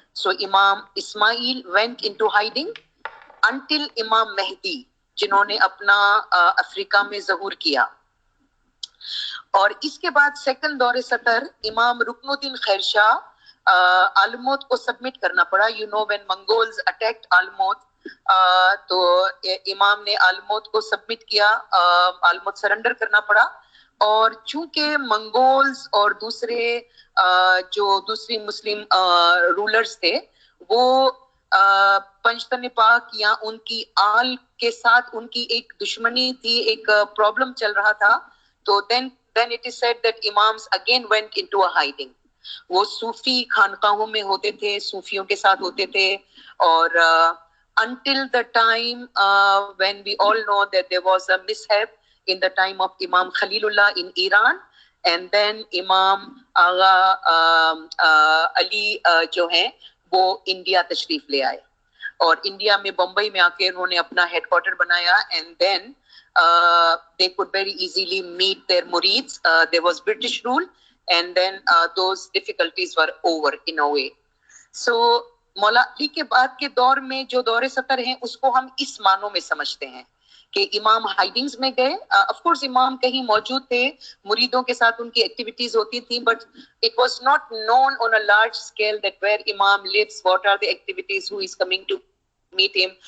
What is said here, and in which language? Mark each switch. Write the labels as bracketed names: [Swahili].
[English] So Imam Ismail went into hiding until Imam Mehdi, [Hindi] जिन्होंने अपना Africa में ज़हूर किया. और इसके बाद सेकंड दौरे 70 इमाम रुकनुद्दीन खैर शाह आलमोद को सबमिट करना पड़ा. [English] you know when Mongols attacked Alamut, [Hindi] तो इमाम ने आलमोद को सबमिट किया, आलमोद सरेंडर करना पड़ा. और चूंकि मंगोल्स और दूसरे जो दूसरी मुस्लिम रूलर्स थे वो पंचतन पाक या उनकी आल के साथ उनकी एक दुश्मनी थी, एक प्रॉब्लम चल रहा था, तो [English] then it is said that imams again went into a hiding. [Hindi] वो सूफी खानकाहों में होते थे, सूफियों के साथ होते थे. [English] और until the time when we all know that there was a mishap in the time of Imam Khalilullah in Iran, and then Imam Agha Ali [Hindi] जो हैं वो इंडिया तशरीफ ले आए और इंडिया में बम्बई में आके उन्होंने अपना हेडक्वार्टर बनाया. [English] and then they could very easily meet their murids. There was British rule, and then those difficulties were over in a way. [Hindi] So मौला अली के बाद के दौर में जो दौरे 70 हैं उसको हम इस मानों में समझते हैं कि इमाम हाइडिंग्स में गए. [English] of course [Hindi] इमाम कहीं मौजूद थे, मुरीदों के साथ उनकी एक्टिविटीज होती थी, [English] But it was not known on a large scale that where इमाम lives, what are the activities, who is coming to meet him.